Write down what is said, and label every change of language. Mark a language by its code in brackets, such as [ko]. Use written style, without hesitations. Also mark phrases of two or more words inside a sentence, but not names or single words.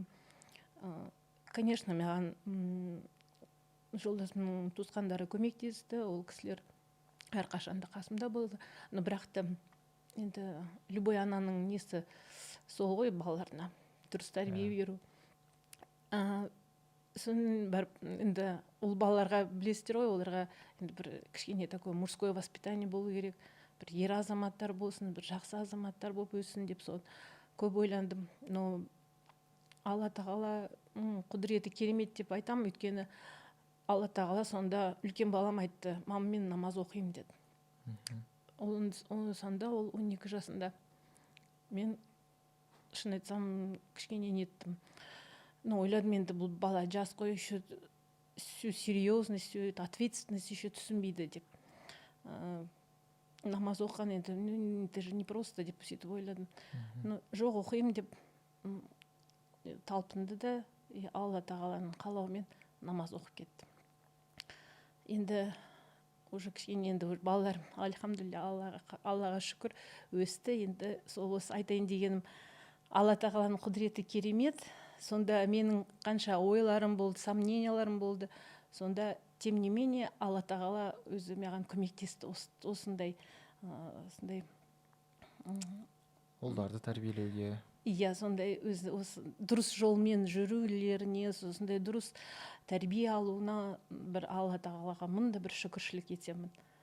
[kk] Конечно, маған жолдасымның туысқандары көмектесті, ол кісілер әрқашанда қасымда болды. Но бірақ та енді любой ананың несі сол ғой, балаларына дұрыс тәрбие беру. Соны барып, енді ол балаларға білесіздер ғой, оларға енді бір кішкене [ru] такое мужское воспитание [kk] болу керек, бір ер азаматтар болсын, бір жақсы азаматтар болып өссін деп, сол көп ойландым. Но Алла тағала құдіреті керемет деп айтам, өйткені Алла тағала сонда үлкен балам айтты, мама, мен намаз оқимын деді. Сонда ол 12 жасында. Мен шын айтсам кішкене неттім. Но ойладым, енді бұл бала жас қой, [ru] еще всю серьезность, всю ответственность еще [kk] түсінбейді деп. Намаз оқыған енді, [ru] это же не просто [kk] деп сөйтіп ойладым. Жоқ, оқимын деп талпынды да, Алла тағаланың қалауымен намаз оқып кетті. Енді уже кішкене енді балаларым, альхамдулилля, Аллаға шүкір, өсті. Енді сол осы айтайын дегенім, Алла тағаланың құдіреті керемет. Сонда менің қанша ойларым болды, сомненияларым болды. Сонда [ru] тем не менее [kk] Алла тағала өзі маған көмектесті, осындай Ұлдарды тәрбиелеуге. Иә, сондай осы дұрыс жолмен жүрулеріне, сондай дұрыс тәрбие алуына бір Алла тағалаға мында бір шүкіршілік етемін.